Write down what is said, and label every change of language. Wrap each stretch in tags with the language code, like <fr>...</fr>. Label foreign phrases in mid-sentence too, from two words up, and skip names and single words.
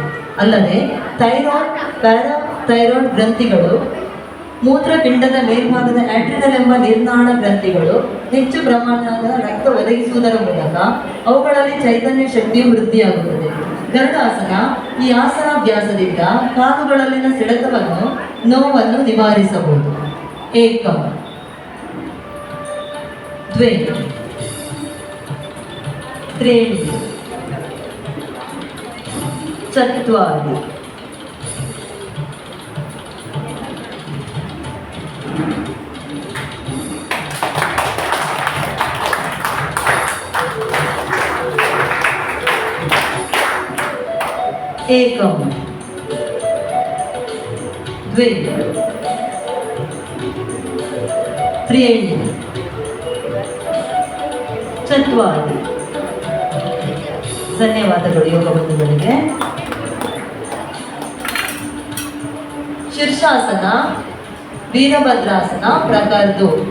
<kn>ಅಲ್ಲದೆ ಥೈರಾಯ್ಡ್, ಪ್ಯಾರಾಥೈರಾಯ್ಡ್ ಗ್ರಂಥಿಗಳು, ಮೂತ್ರಪಿಂಡದ ಮೇಲ್ಭಾಗದ ಆಡ್ರಿನಲ್ ಎಂಬ ನಿರ್ನಾಳ ಗ್ರಂಥಿಗಳು ಹೆಚ್ಚು ಪ್ರಮಾಣದ ರಕ್ತ ಒದಗಿಸುವುದರ ಮೂಲಕ ಅವುಗಳಲ್ಲಿ ಚೈತನ್ಯ ಶಕ್ತಿಯು ವೃದ್ಧಿಯಾಗುತ್ತದೆ. ಗರುಡಾಸನ, ಈ ಆಸನಾಭ್ಯಾಸದಿಂದ ಕಾಲುಗಳಲ್ಲಿನ ಸೆಳೆತವನ್ನು, ನೋವನ್ನು ನಿವಾರಿಸಬಹುದು.</kn> <sa>ಏಕಂ ದ್ವೇ ತ್ರೀಣಿ ಚತ್ವಾರಿ ಏಕಂ ದ್ವೇ ತ್ರೀಣಿ ಚತ್ವಾರಿ.</sa> <kn>ಧನ್ಯವಾದಗಳು ಯೋಗ ಬಂಧುಗಳಿಗೆ. ಶೀರ್ಷಾಸನ, ವೀರಭದ್ರಾಸನ ಪ್ರಕಾರ 2.</kn>